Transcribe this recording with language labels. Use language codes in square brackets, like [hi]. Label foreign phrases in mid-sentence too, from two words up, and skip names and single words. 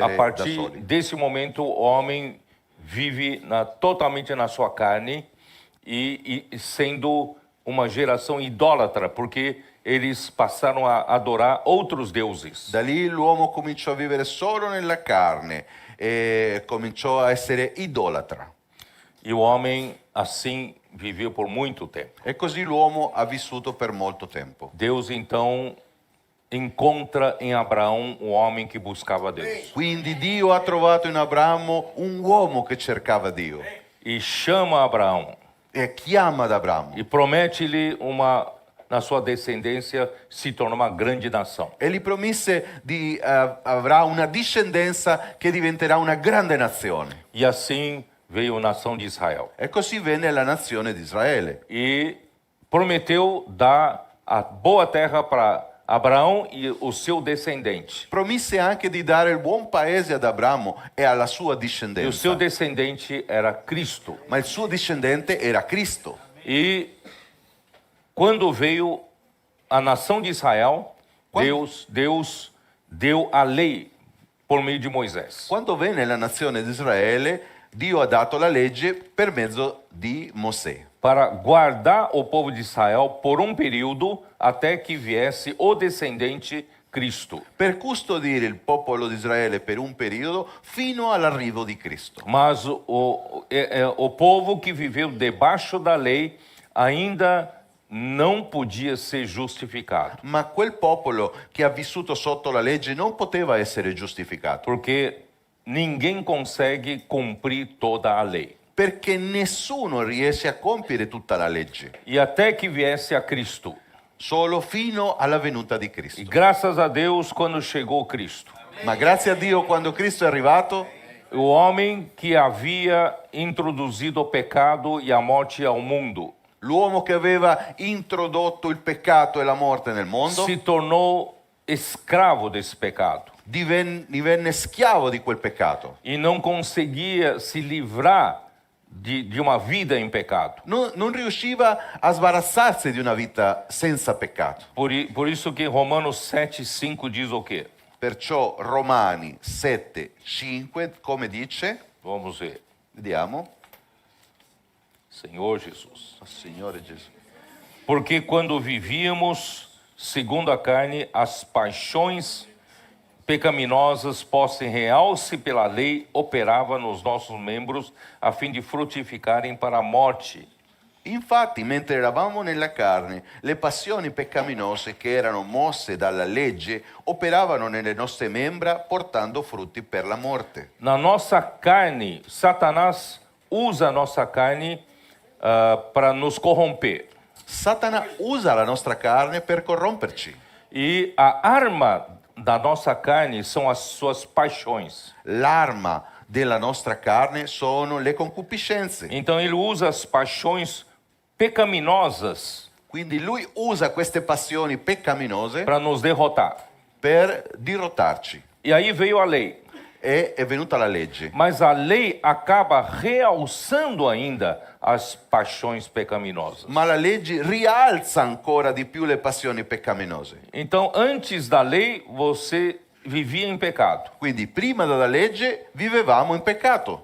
[pt] A da partir soli. desse momento, o homem vive totalmente na sua carne e sendo uma geração idólatra, porque eles passaram a adorar outros deuses. [it] Da lì l'uomo cominciò a vivere solo nella carne e cominciò a essere idolatra. [pt] E o homem assim viveu por muito tempo. [it] E così l'uomo ha vissuto per molto tempo. [pt] Deus então encontra em Abraão um homem que buscava Deus [it] Quindi Dio ha trovato in Abramo un uomo che cercava Dio [pt] e chama Abraão [it] e chiama ad Abramo [pt] e promete-lhe na sua descendência se tornar uma grande nação. [it] e gli promise di avrà una discendenza che diventerà una grande nazione. [pt] E assim veio a nação de Israel. [it] E così venne la nazione di Israele. [pt] E prometeu dar a boa terra para Abraão e o seu descendente. [it] Promise anche di dare il buon paese ad Abramo e alla sua [pt] E o [it] discendenza. [pt] seu descendente era Cristo. [it] Ma il suo discendente era Cristo. [pt] E quando veio a nação de Israel, Deus deu a lei por meio de Moisés. [it] Quando venne la nazione di Israele, Dio ha dato la legge per mezzo di Mosè, [pt] Para guardar o povo de Israel por um período até que viesse o descendente Cristo. [it] per custodire il popolo di Israele per un periodo fino all'arrivo di Cristo. [pt] Mas o povo que viveu debaixo da lei ainda não podia ser justificado, [it] Ma quel popolo che ha vissuto sotto la legge non poteva essere giustificato, [pt] porque ninguém consegue cumprir toda a lei. [it] perché nessuno riesce a compiere tutta la legge, [pt] E até que viesse a Cristo. [it] solo fino alla venuta di [pt] E [it] Cristo. [pt] graças a Deus, quando chegou Cristo, [it] Ma grazie a Dio quando Cristo è arrivato, [pt] o homem que havia introduzido o pecado e a morte ao mundo [it] l'uomo che aveva introdotto il peccato e la morte nel mondo [pt] se tornou escravo desse pecado [it] divenne schiavo di quel peccato. [pt] e não conseguia se livrar de uma vida em pecado. [it] Non riusciva a sbarazzarsi di una vita senza peccato. [pt] Por isso que Romanos 7,5 diz o quê? [it] Perciò Romani 7:5, come dice, [pt] Vamos ver. [it] vediamo, [pt] Senhor Jesus. [it] Signore Gesù. [pt] Porque quando vivíamos segundo a carne, as paixões pecaminosas postas em realce pela lei operava nos nossos membros a fim de frutificarem para a morte. [it] Infatti, mentre eravamo nella carne, le passioni peccaminose che erano mosse dalla legge operavano nelle nostre membra portando frutti per la morte. [pt] Na nossa carne, Satanás usa a nossa carne para nos corromper. [it] Satana usa la nostra carne per corromperci. [pt] E a arma da nossa carne são as suas paixões. [it] L'arma della nostra carne sono le concupiscenze. [pt] Então ele usa as paixões pecaminosas [it] Quindi lui usa queste passioni peccaminose [pt] para nos derrotar. [it] per dirottarci. [pt] E aí veio a lei. [it] E è venuta la legge. [pt] Mas a lei acaba realçando ainda as paixões pecaminosas. [it] Ma la legge rialza ancora di più le passioni peccaminose. [pt] Então, antes da lei, você vivia em pecado, [it] Quindi prima della legge vivevamo in peccato,